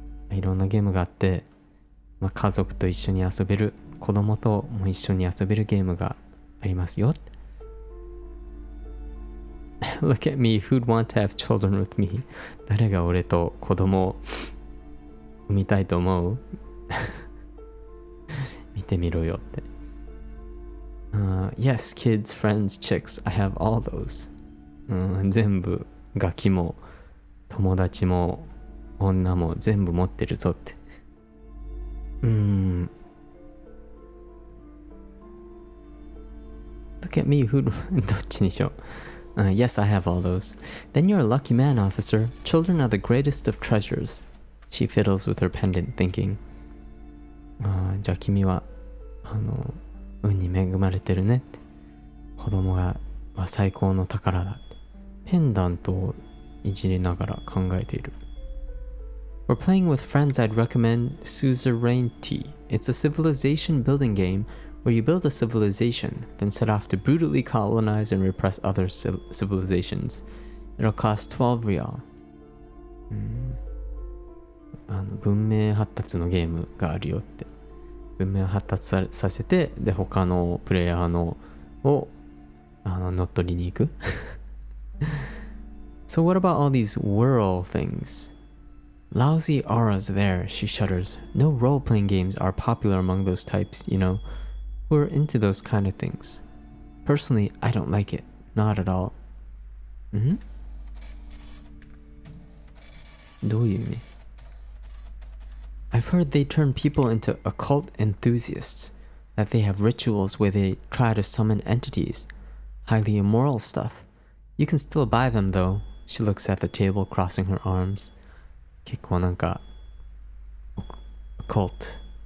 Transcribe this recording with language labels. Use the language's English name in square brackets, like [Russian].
[Japanese] いろんなゲームがあって、家族と一緒に遊べる、子供とも一緒に遊べるゲームがありますよ。 [English] Look at me, who'd want to have children with me? [Japanese] 誰が俺と子供を産みたいと思う？見てみろよって。 [English] Yes, kids, friends, chicks, I have all those. [Japanese] 全部、ガキも、友達も、女も全部持ってるぞって。 [English] Look at me, [Japanese] どっちにしよう。 [English] Yes, I have all those. Then you're a lucky man, officer. Children are the greatest of treasures. She fiddles with her pendant, thinking. [Japanese] じゃあ君は、運に恵まれてるねって。子供は最高の宝だって。ペンダントをいじりながら考えている。 [English] For playing with friends, I'd recommend Suzerainty. It's a civilization building game where you build a civilization, then set off to brutally colonize and repress other civilizations. It'll cost 12 real. [Japanese] 文明発達のゲームがあるよって。文明発達させて、で、他のプレイヤーのを乗っ取りに行く。 [English] So what about all these whirl things? Lousy auras there, she shudders. No role-playing games are popular among those types, you know, who are into those kind of things. Personally, I don't like it. Not at all. [Japanese] どういう意味? [English] I've heard they turn people into occult enthusiasts, that they have rituals where they try to summon entities. Highly immoral stuff. You can still buy them though. She looks at the table, crossing her arms. [Japanese] 結構なんか、occult。